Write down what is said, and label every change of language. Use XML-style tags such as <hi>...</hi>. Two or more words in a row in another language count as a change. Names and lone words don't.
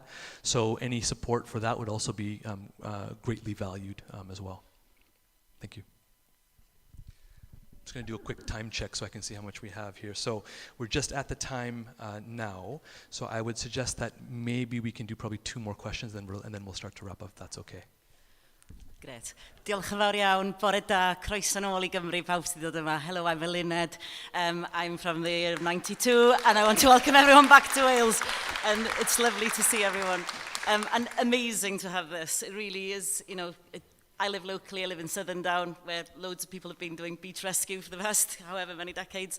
<en>So any support for that would also be greatly valued as well. Thank you. I'm just going to do a quick time check so I can see how much we have here. So we're just at the time now. So I would suggest that maybe we can do probably 2 more questions and then we'll start to wrap up if that's okay. Gret.</en> <cy>Diolch yn fawr iawn, bore da, croeso nôl i Gymru, pawb sydd wedi dod yma.</cy> <en>Hello, I'm Eluned. I'm from the year of 92, and I want to welcome everyone back to Wales. And it's lovely to see everyone. And amazing to have this. It really is, you know, I live locally, I live in Southern Down, where loads of people have been doing beach rescue for the past however many decades.</en>